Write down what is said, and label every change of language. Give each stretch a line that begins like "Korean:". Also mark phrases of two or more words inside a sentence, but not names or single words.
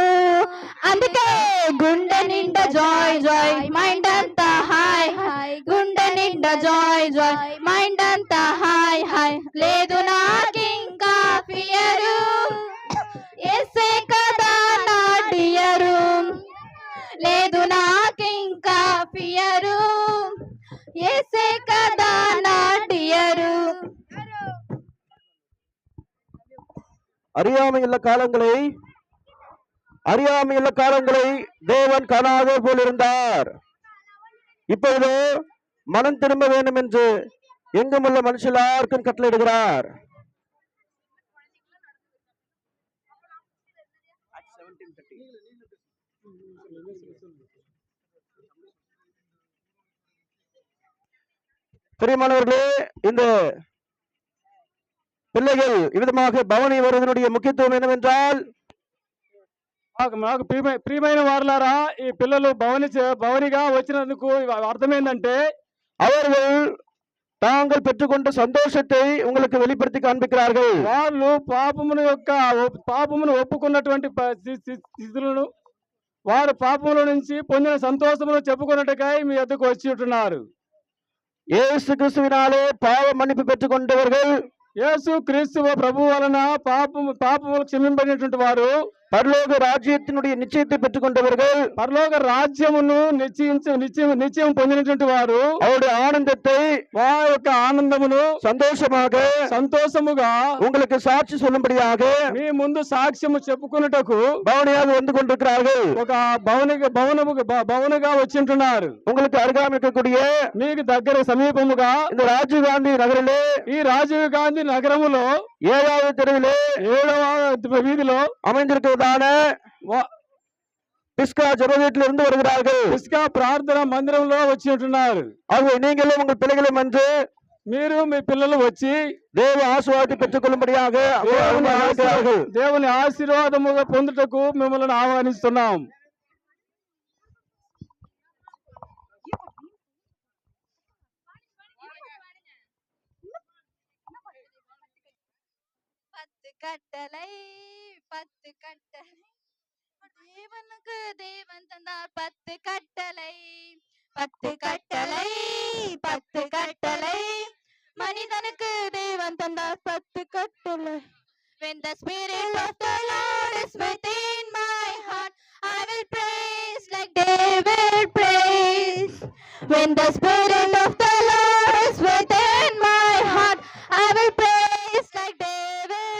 Telugu: అందుకే గుండె నిండా
English: joy joy mind
Telugu: అంతా హాయ్ హాయ్, గుండె నిండా
English: joy joy mind
Telugu: అంతా హాయ్ హాయ్. లేదు నాకింకా ఫియరు, యేసే కదా నా డియరు. లేదు నాకింకా ఫియరు, యేసే కదా నా డియరు.
Tamil: அறியாமையுள்ள காலங்களை தேவன் காணாத போல் இருந்தார். இப்பொழுது மனம் திரும்ப வேண்டும் என்று எங்குமுள்ள மனுஷர் எல்லாருக்கும் கட்டளையிடுகிறார். பிரியமானவர்களே, இந்த பிள்ளைகள் இவ்விதமாக பவனி வருவதனுடைய முக்கியத்துவம் என்னவென்றால்,
Telugu: మాకు ప్రియమైన వారలారా, ఈ పిల్లలు భవనిగా వచ్చినందుకు అర్థం ఏంటంటే,
Tamil: அவர்கள் தாங்கள் பெற்றுக்கொண்ட சந்தோஷத்தை உங்களுக்கு வெளிப்படுத்தி காண்பிக்கிறார்கள்.
Telugu: వాళ్ళు పాపమును ఒప్పుకున్నటువంటి స్థితులను, వారు పాపముల నుంచి పొందిన సంతోషమును చెప్పుకున్నట్టుగా మీ వద్దకు వచ్చి ఉంటున్నారు.
Tamil: இயேசு கிறிஸ்துவினாலே பாவ மன்னிப்பு பெற்றுக் கொண்டவர்கள்,
Telugu: యేసు క్రీస్తు ప్రభు వలన పాపములు క్షమింపబడినటువంటి వారు,
Tamil: பரலோக ராஜ்யத்தினுடைய நிச்சயத்தை பெற்றுக் கொண்டவர்கள்,
Telugu: పరలోక రాజ్యమును నిశ్చయం పొందినటువంటి వారు,
Tamil: அவருடைய ஆனந்தத்தை,
Telugu: వారి యొక్క ఆనందమును సంతోషముగా
Tamil: உங்களுக்கு சாட்சி சொல்லும்படியாக
Telugu: మీ ముందు సాక్ష్యము చెప్పుకున్నటకు
Tamil: பவனியாக வந்து கொண்டிருக்கிறார்கள்.
Telugu: ఒక భవనగా వచ్చింటున్నారు.
Tamil: உங்களுக்கு அருகாமை இருக்கக்கூடிய,
Telugu: మీకు దగ్గర సమీపముగా
Tamil: இந்த ராஜீவ் காந்தி நகரிலே,
Telugu: ఈ రాజీవ్ గాంధీ నగరములో
Tamil: 7வது தெருவிலே
Telugu: 7వ వీధిలో
Tamil: அமைந்திருக்கிறதான பிஸ்கா ஜெப வீட்டில் இருந்து வருகிறார்கள்.
Telugu: பிஸ்கா ప్రార్థన మందిరంలో వచ్చి ఉంటున్నారు.
Tamil: ஆகவே நீங்களும் உங்கள் பிள்ளைகளும் வந்து
Telugu: మీరు మీ పిల్లలు వచ్చి
Tamil: தேவ ஆசீர்வாதத்தை பெற்றுக் கொள்ளும்படியாக
Telugu: దేవుని ఆశీర్వాదముగా పొందుటకు మిమ్మల్ని ఆహ్వానిస్తున్నాం.
Tamil: கட்டளை 10 கட்டளை, தேவனுக்கு தேவன் தந்தார் 10 கட்டளை. 10 கட்டளை 10 கட்டளை, மனிதனுக்கு தேவன் தந்தார் 10 கட்டளை.
English: When the spirit of the Lord is within my heart, I will praise like David praise. When the spirit of the Lord is within my heart, I will praise like David.